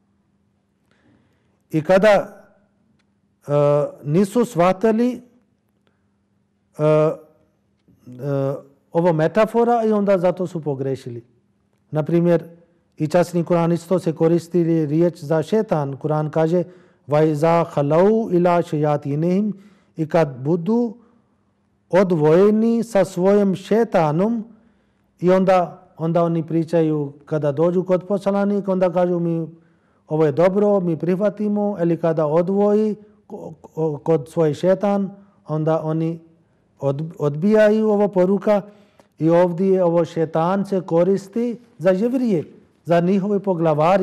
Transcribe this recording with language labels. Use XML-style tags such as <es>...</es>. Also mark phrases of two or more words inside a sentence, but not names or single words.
<bs>I kada nisu shvatili ovo metafora i onda zato su pogrešili. Naprimjer, i časni Kur'an isto se koristi riječ za šetan. Kur'an kaže</bs> <ar>وَإِذَا خَلَوْا إِلَى شَيَاطِينِهِمْ</ar> <bs>i kad budu odvojeni sa svojim šetanom i onda oni pričaju kada dođu kod poslanika, onda kažu mi ovo je dobro, mi prihvatimo, ili kada odvoji kod svoj šetan, onda oni odbijaju ovo poruka i ovdje ovo šetan se koristi za jevrije, za njihove poglavari.</bs>